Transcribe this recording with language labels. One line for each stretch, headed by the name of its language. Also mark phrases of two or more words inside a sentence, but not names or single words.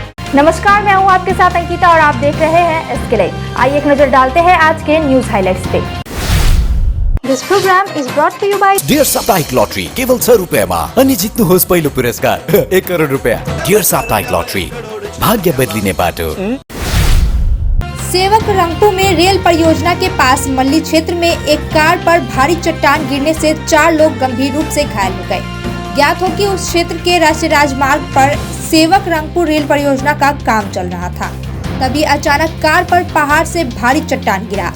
Hindi: नमस्कार, मैं हूं आपके साथ अंकिता और आप देख रहे हैं इसके लिए। आइए एक नजर डालते हैं आज के
English: news highlights
Hindi: पे।
English: This program is brought to you by
Nepali: डियर साप्ताहिक लॉटरी केवल 100 रुपयामा अनि जित्नुहोस् पहिलो पुरस्कार 1 करोड रुपया। डियर साप्ताहिक लॉटरी, भाग्य बदलिने बाटो।
Hindi: सेवक रंगपुर में रेल परियोजना के पास मल्ली क्षेत्र में एक कार पर भारी चट्टान गिरने से 4 लोग गंभीर रूप से घायल हो गए। ज्ञात हो कि उस क्षेत्र के राष्ट्रीय राजमार्ग पर सेवक रंगपुर रेल परियोजना का काम चल रहा था, तभी अचानक कार पर पहाड़ से भारी चट्टान गिरा।